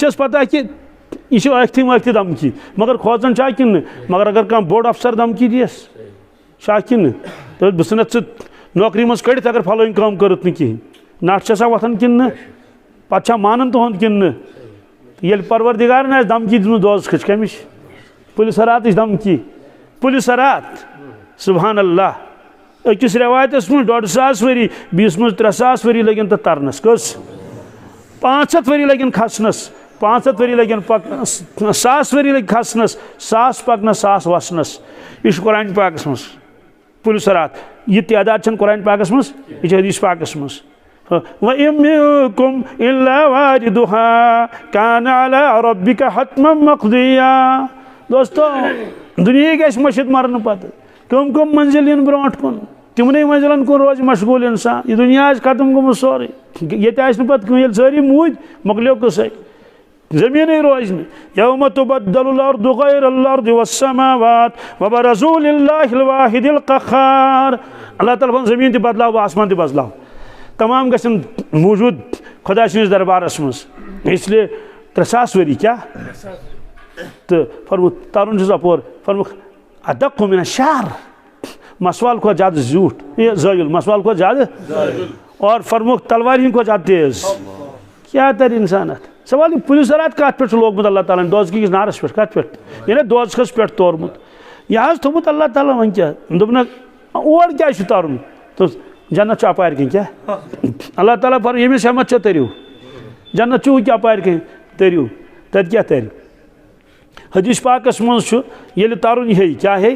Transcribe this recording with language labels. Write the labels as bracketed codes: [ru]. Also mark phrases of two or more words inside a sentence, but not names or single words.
[ks] چھَس پتہ کہِ یہ ٲکھتٕے وٲکھتٕے دھمکی مگر کھوژان چھا کِنہٕ نہٕ مگر اگر کانٛہہ بوٚڑ افسر دھمکی دِیَس چھا کِنہٕ نہٕ دَپٮ۪س بہٕ ژھٕنَتھ ژٕ نوکری منٛز کٔڑِتھ اگر فلٲنۍ کٲم کٔرٕتھ نہٕ کِہیٖنۍ نَٹھ چھَسا وۄتھان کِنہٕ نہٕ پتہٕ چھا مانان تُہُنٛد کِنہٕ نہٕ ییٚلہِ پروردگارن آسہِ دھمکی دِژمٕژ دوزخٕچ کٔمِچ پُلِس راتٕچ دھمکی پُلِس رات [ar] سبحان اللہ [ks] أکِس رٮ۪وایتس منٛز 150 ؤری بیٚیِس منٛز 300 ؤری لٔگِن تَتھ ترنس کٔژ 500 ؤری لگن کھسنس 500 ؤری لگن پکنس 1000 ؤری لگن کھسنس 1000 پکنس 1000 وسنس یہ قرآن پاکس مز پُلِس رات یہ تعداد چھن قرآن پاکس مز یہ حدیث پاکس مز [ar] وَإِن مِّنكُمْ إِلَّا وَارِدُهَا كَانَ عَلَىٰ رَبِّكَ حَتْمًا مَّقْضِيًّا [ks] دوستو دنیا گژھِ مٔشِتھ مرنہٕ پتہٕ کم منزل ین برونٹھ کُن تمنے منزلن کُن روز مشغول انسان یہ دنیا ختم گوٚمُت سورُے ییٚتہِ آسہِ نہٕ پتہٕ کٕہٕنۍ ییٚلہِ سٲری موٗدۍ مۄکلیو قٕصے زٔمیٖنٕے روزِ نہٕ [ar] یومَ تُبَدَّلُ الْأَرْضُ غَيْرَ الْأَرْضِ وَالسَّمَاوَاتُ وَبَرَزُوا لِلَّهِ الْوَاحِدِ الْقَهَّارِ [ks] اللہ تعالیٰ زمین تہِ بدلاو بہٕ آسمان تہِ بدلاو تمام گژھن موجود خدا سٕنٛدِس دربارس منٛز [ur] اس لیے [ks] 300 ؤری کیٛاہ تہٕ فرموُکھ ترُن چھُس اپور فرموُکھ اَدَقُّ [ar] مِنَ الشَّعْرِ [ks] مسوال کھۄتہٕ زیادٕ زیوٗٹھ یہ زٲیُل مسوال کھۄتہٕ زیادٕ اور فرموُکھ تلوارِ ہٕنٛدۍ کھۄتہٕ زیادٕ تیز کیٛاہ ترِ اِنسان اتھ سوال یہِ پُلِس رات کتھ پٮ۪ٹھ چھُ لوگمُت اللہ تعالیٰ ہن دوزخہٕ کِس نارس پٮ۪ٹھ کتھ پٮ۪ٹھ یعنی دوزخس پٮ۪ٹھ تورمُت یہِ حظ تھوٚومُت اللہ تعالیٰ وۄنۍ کیٛاہ دوٚپنکھ اور کیٛازِ چھُ ترُن دوٚپُس جنت چھُ اپارِ کِنۍ کیٛاہ اللہ تعالیٰ فرموو ییٚمِس ہٮ۪مت چھےٚ تٔرِو جنت چھُ ہُکہِ اپارِ کِنۍ تٔرِو تتہِ کیٛاہ ترِ حدیث پاکس منٛز چھُ ییٚلہِ ترُن ہیٚیہِ کیٛاہ ہیٚیہِ